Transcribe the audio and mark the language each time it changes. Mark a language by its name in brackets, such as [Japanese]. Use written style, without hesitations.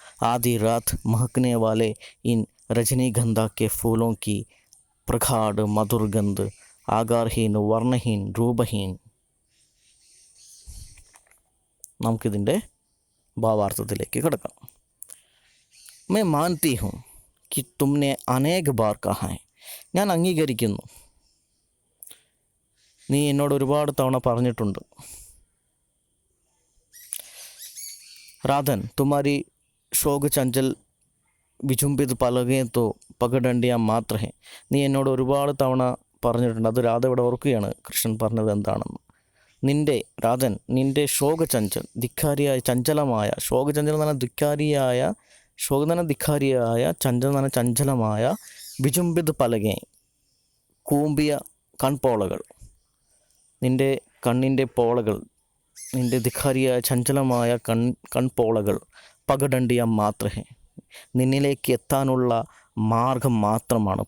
[Hindi] आधी रात महकने वाले इन रजनीगंधा के फूलों की प्रगाढ़ मधुर गंध, आकारहीन वर्णहीन रूपहीन. [Malayalam] നമുക്കിതിൻ്റെ ഭാവാർത്ഥത്തിലേക്ക് കിടക്കാം. [Hindi] मैं मानती हूँ कि तुमने अनेक बार कहा है, [Malayalam] ഞാൻ അംഗീകരിക്കുന്നു, നീ എന്നോട് ഒരുപാട് തവണ പറഞ്ഞിട്ടുണ്ട്. [Hindi] राधन, तुम्हारी शोक चंचल विचुंबित पलकें तो पगडंडियाँ मात्र हैं. [Malayalam] നീ എന്നോട് ഒരുപാട് തവണ പറഞ്ഞിട്ടുണ്ട്. അത് രാധ ഇവിടെ ഓർക്കുകയാണ് കൃഷ്ണൻ പറഞ്ഞത് എന്താണെന്ന്. നിൻ്റെ രാധൻ, നിൻ്റെ ശോകചഞ്ചൽ, ധിക്കാരിയായ ചഞ്ചലമായ, ശോകചഞ്ചലം എന്ന് പറഞ്ഞാൽ ധിക്കാരിയായ, ശോകം തന്നെ ധിക്കാരിയായ, ചഞ്ചലം എന്ന് പറഞ്ഞാൽ ചഞ്ചലമായ, [Hindi] വിചുംബിത് പലകെ, [Malayalam] കൂമ്പിയ കൺപോളകൾ, നിൻ്റെ കണ്ണിൻ്റെ പോളകൾ, നിൻ്റെ ധിക്കാരിയായ ചഞ്ചലമായ കൺപോളകൾ, [Hindi] പകഡണ്ടിയ മാത്രഹേ, [Malayalam] നിന്നിലേക്ക് എത്താനുള്ള മാർഗം മാത്രമാണ്.